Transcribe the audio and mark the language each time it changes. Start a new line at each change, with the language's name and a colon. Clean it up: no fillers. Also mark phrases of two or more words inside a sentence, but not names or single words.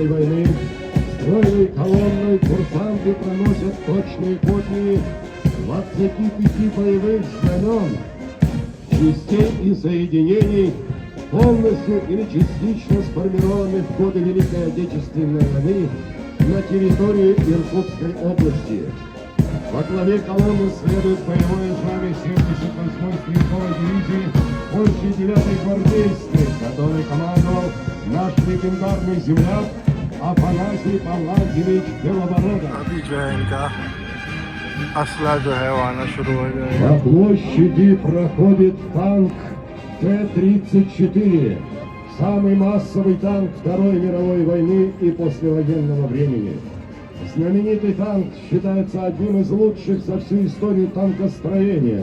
Russian: войны стройной колонной курсанты проносят точные копии 25 боевых знамен, частей и соединений, полностью или частично сформированных в годы Великой Отечественной войны на территории Иркутской области. Во главе колонны следует боевое знамя 78-й стрелковой дивизии Польши 9-й гвардейской, который командовал наш легендарный земляк Афанасий Павлович Белобородов.
Hindi: अभी जो है इनका असला जो है वो आना शुरू हो जाएगा.
Russian: По площади проходит танк Т-34, самый массовый танк Второй мировой войны и послевоенного времени. Знаменитый танк считается одним из лучших за всю историю танкостроения.